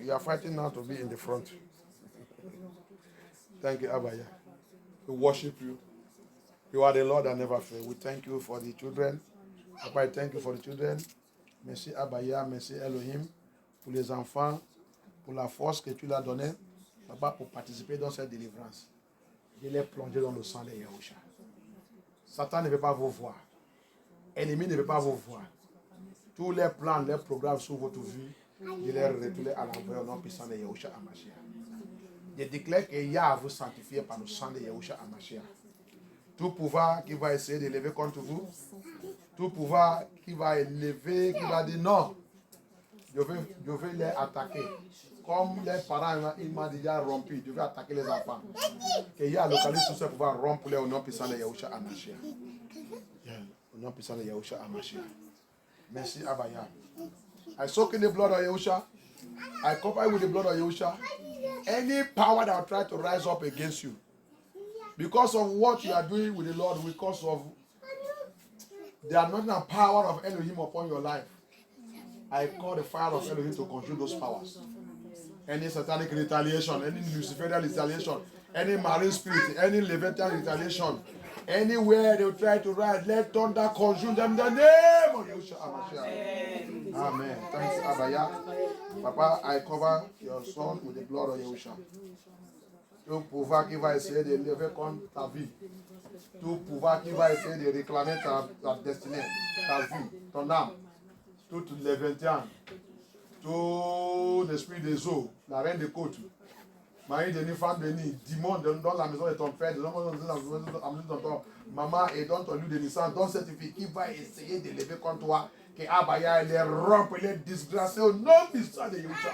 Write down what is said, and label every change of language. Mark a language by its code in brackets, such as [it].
[en] You are fighting now to be in the front. Thank you, Abaya. We worship you. You are the Lord that never fails. We thank you for the children. Papa, I thank you for the children. [fr] Merci Abaya, merci Elohim pour les enfants, pour la force que tu leur as donnée, Papa, pour participer dans cette délivrance. Je les plonger dans le sang de Yahushua. Satan ne veut pas vous voir. L'ennemi ne veut pas vous voir. Tous les plans, les programmes sur votre vie, je les retourne à l'envers au nom puissant de Yahushua Hamashiach. Je déclare que Yah vous sanctifie par le sang de Yahushua Hamashiach. Tout pouvoir qui va essayer de lever contre vous, tout pouvoir qui va élever, qui va dire non, je vais les attaquer. Comme les parents, ils m'ont déjà rompu, je vais attaquer les enfants. Que Yah localise tout ce pouvoir rompre au nom puissant de Yahushua Hamashiach. Au nom puissant de Yahushua Hamashiach. Merci Abaya. [en] I soak in the blood of Yahushua. I cover you with the blood of Yahushua. Any power that will try to rise up against you, because of what you are doing with the Lord, because of the anointing and power of Elohim upon your life, I call the fire of Elohim to consume those powers. any satanic retaliation, any Luciferian retaliation, any marine spirit, any Leviathan retaliation, anywhere they will try to rise, let thunder consume them in the name of Yeshua HaMashiach. Amen. Thanks, Abaya. Papa, I cover your son with the blood of Yeshua. [fr] Tout pouvoir qui va essayer de lever contre ta vie, tout pouvoir qui va essayer de réclamer ta destinée, ta vie, ton âme, toutes les 21, tout l'esprit des eaux, la reine des côtes, Marie bénie, femme bénie, démon dans la maison de ton père, dans la maison de ton père, maman et dans ton lieu de naissance, dans cette fille qui va essayer de lever contre toi, que Abaya les rompe, les disgracer au nom puissant de Yeshua.